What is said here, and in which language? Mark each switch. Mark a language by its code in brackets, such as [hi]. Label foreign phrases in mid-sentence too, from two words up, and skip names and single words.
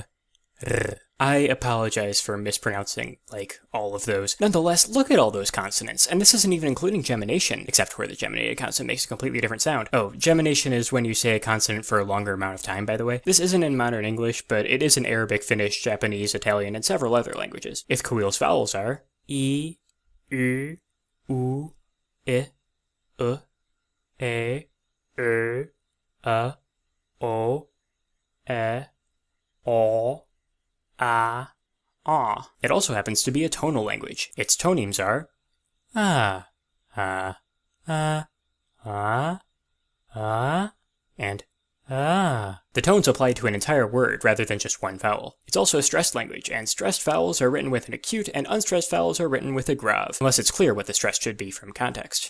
[en] I apologize for mispronouncing, all of those. Nonetheless, look at all those consonants, and this isn't even including gemination, except where the geminated consonant makes a completely different sound. Oh, gemination is when you say a consonant for a longer amount of time, by the way. This isn't in modern English, but it is in Arabic, Finnish, Japanese, Italian, and several other languages. Ithkuil's vowels are I, U, U, I, E, A, O, E, O, ah, ah. It also happens to be a tonal language. Its tonemes are ah, ah, ah, ah, ah, and ah. The tones apply to an entire word rather than just one vowel. It's also a stressed language, and stressed vowels are written with an acute, and unstressed vowels are written with a grave, unless it's clear what the stress should be from context.